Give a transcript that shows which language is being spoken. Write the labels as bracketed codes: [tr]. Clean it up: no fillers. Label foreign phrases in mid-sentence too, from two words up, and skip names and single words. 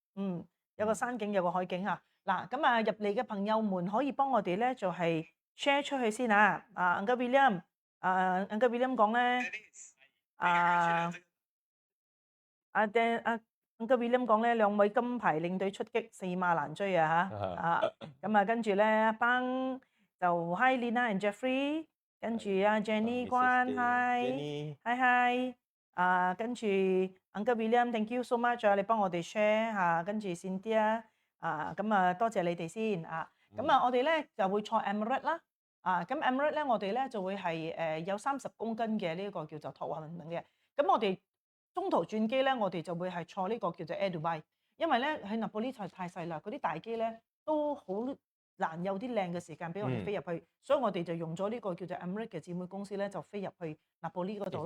[yue] 有個山景，有個海景嚇。嗱，咁入嚟嘅朋友們可以幫我哋咧就係 share 出去先啊。Uncle William，Uncle William 講咧，Uncle William 講咧2位金牌領隊出擊，4馬難追咁跟住咧阿邦就 [en] Hi Lina and Jeffrey， [yue] 跟住Jenny 關 Hi，跟住 Uncle William [en] Thank you so much [yue] 你幫我哋 share 跟住 Cynthia 多謝你哋先咁我哋咧就會坐 Emirates 啦咁 Emirates 咧我哋咧就會係有30公斤嘅呢個叫做託運嘅。咁我哋中途轉機咧，我哋就會係坐呢個叫做 Air Dubai， 因為咧喺納波利太細啦，嗰啲大機咧都好難有啲靚嘅時間俾我哋飛入去，所以我哋就用咗呢個叫做 Emirates 嘅姊妹公司咧，就飛入去納波利嗰度咯。